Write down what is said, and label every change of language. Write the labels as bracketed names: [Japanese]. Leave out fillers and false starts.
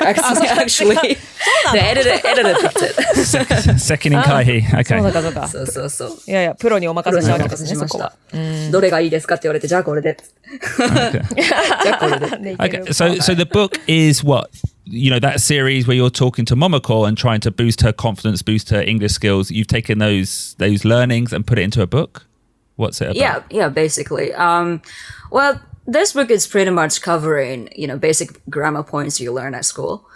[English] Actually, the editor picked it. [Japanese] 責任回避。Okay. そう。いやプロにお任せしたわけですね。そこは。どれがいいですかって言われて、じゃあこれで。 [English] Okay. So the book is what? That series where you're talking to Momoko and trying to boost her confidence, boost her English skills. You've taken those learnings and put it into a book. What's it about? Yeah, basically. Well, this book is pretty much covering, basic grammar points you learn at school.